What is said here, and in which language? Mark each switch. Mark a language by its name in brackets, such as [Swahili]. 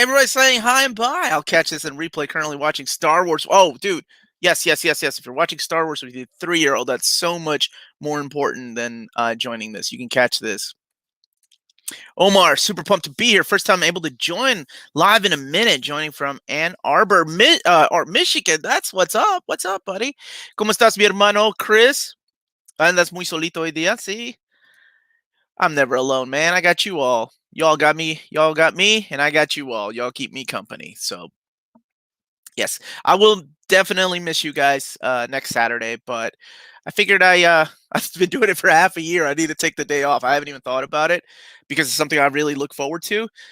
[English] Everybody's saying hi and bye. I'll catch this in replay. Currently watching Star Wars. Oh, dude. Yes. If you're watching Star Wars with your 3-year-old, that's so much more important than joining this. You can catch this. Omar, super pumped to be here. First time able to join live in a minute. Joining from Ann Arbor, Michigan. That's what's up. What's up, buddy? [Spanish] ¿Cómo estás, mi hermano, Chris? Andas muy solito hoy día, sí? [English] I'm never alone, man. I got you all. Y'all got me, and I got you all. Y'all keep me company. So, yes, I will definitely miss you guys next Saturday, but I figured I've been doing it for half a year. I need to take the day off. I haven't even thought about it because it's something I really look forward to.